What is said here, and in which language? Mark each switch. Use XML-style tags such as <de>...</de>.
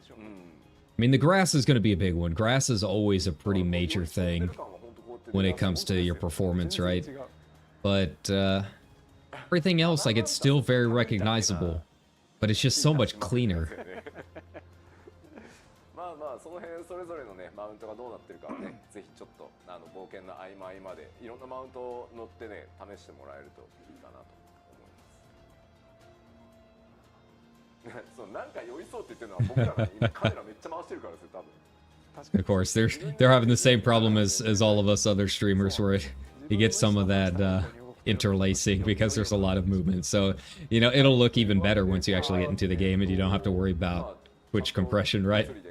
<en>I mean, the grass is going to be a big one. Grass is always a pretty major thing when it comes to your performance, right? But everything else, like, it's still very recognizable, but it's just so much cleaner.</en> <ja>その辺それぞれのねマウントがどうなってるかはねぜひちょっと冒険の合間合間でいろんなマウントを乗ってね試してもらえるといいかなと思います。そうなんか酔いそうって言ってるのは僕らが今カメラめっちゃ回してるからですよ多分。</ja> <en>Of course, they're having the same problem as all of us other streamers, where you get some of that interlacing because there's a lot of movement. So you know it'll look even better once you actually get into the game and you don't have to worry about Twitch compression, right?</en>